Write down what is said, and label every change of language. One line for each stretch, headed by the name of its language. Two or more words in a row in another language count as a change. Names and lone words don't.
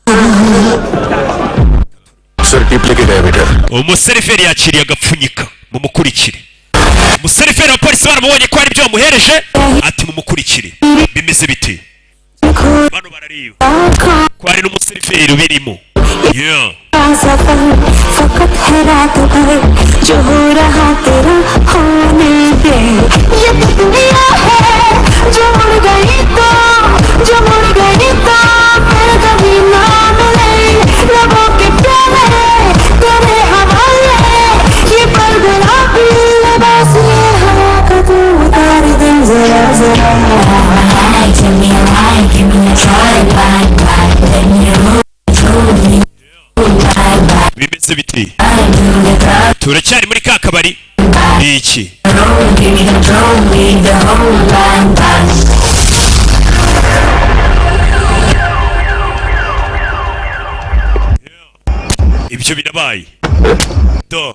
Kinyarwanda: umuseriveri yakiriye agapfunyika mumukurikire umuseriveri wa polisi baramubonye ko hari ibyo bamuhereje ati mumukurikire bimeze bite bano barareba ko hari n'umuseriveri ubirimo
Hindi: फकत है रात भर जो हो रहा तेरा होने दे ये दुनिया है जो मुड़ गई तो फिर कभी ना मिले लबों के प्याले तेरे हवाले ये पल गुलाबी लिबास ये हवा का तू उतार दे जरा जरा
English: give me a line, give me a try, bye, let me roll.
Kinyarwanda: bimeze biti turacyari muri ka kabari iki ibyo birabaye do